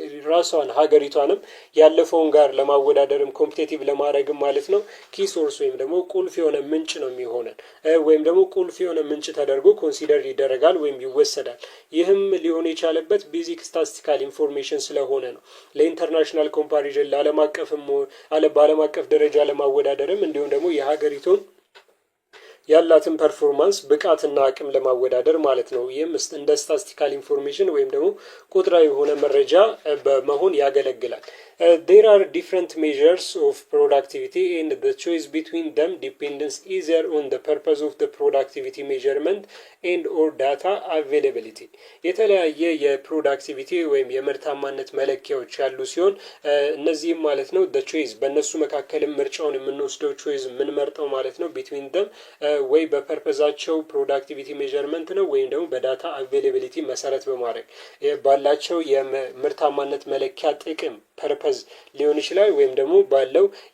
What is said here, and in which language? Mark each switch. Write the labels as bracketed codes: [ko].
[am] ራሷን ሀገሪቷንም ያለፈውን ጋር ለማወዳደርም ኮምፒቲቲቭ ለማድረግም ማለት ነው ኪ ሶርስ ወይም ደግሞ ቁልፍ የሆነ ምንጭ ነው የሚሆነን ወይም ደግሞ ቁልፍ የሆነ ምንጭ ተደርጎ ኮንሲደር ይደረጋል ወይም ይወሰዳል። ይህም ሊሆን የቻለበት ቤዚክ ስታቲስቲካል ኢንፎርሜሽን ስለሆነ ነው። ለኢንተርናሽናል ኮምፓሪዥን በዓለም አቀፍ ደረጃ ለማወዳደርም እንዲሁም ደግሞ የሀገሪቱን ያላትን ፐርፎርማንስ ብቃትና አቅም ለማወዳደር ማለት ነው። ይህም እንደ ስታቲስቲካል ኢንፎርሜሽን ወይም ደግሞ ቁጥራዊ የሆነ መረጃ በመሆን ያገለግላል። [en] There are different measures of productivity and the choice between them depends either on the purpose of the productivity measurement and or data availability. [am] የተለያየ የፕሮዳክቲቪቲ ወይም የምርታማነት መለኪያዎች ያሉ ሲሆን እነዚህም ማለት ነው [en] the choice [am] በእነሱ መካከልም ምርጫውን የምንወስደው choice የምንመርጠው ማለት ነው [en] between them [am] ወይ በፐርፐዛቸው ፕሮዳክቲቪቲ ሜዠርመንት ነው ወይም ደግሞ በዳታ አቬይላቢሊቲ መሰረት በማድረግ ባላቸው የምርታማነት መለኪያ ጥቅም ፐርፐዝ ሊሆን ይችላል ወይም ደግሞ ባለው